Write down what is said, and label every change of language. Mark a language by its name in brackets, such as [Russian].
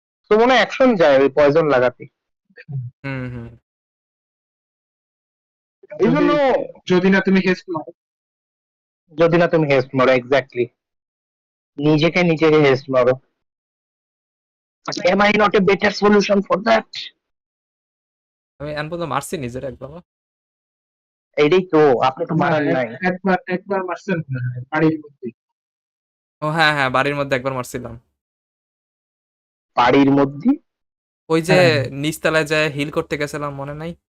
[Bangla] তো মনে হয় অ্যাকশন যায় ওই পয়জন লাগাতে। হুম। এই জন্য যদি না তুমি হেস্ট মারো। যদি না তুমি হেস্ট মারো, এক্স্যাক্টলি নিজেকে হেস্ট মারো। [English] Am I not a better solution for that? [Bangla] আমি এখন পর্যন্ত মারছি নিজের একবার। এইটাই তো, আপনি তো মারার নাই। একবার মারছেন না বাড়ির মধ্যে। ও হ্যাঁ, বাড়ির মধ্যে একবার মারছিলাম। বাড়ির মধ্যে ওই যে হ্যাঁ। নিচতলায় যায় হিল করতে গেছিলাম, মনে নাই?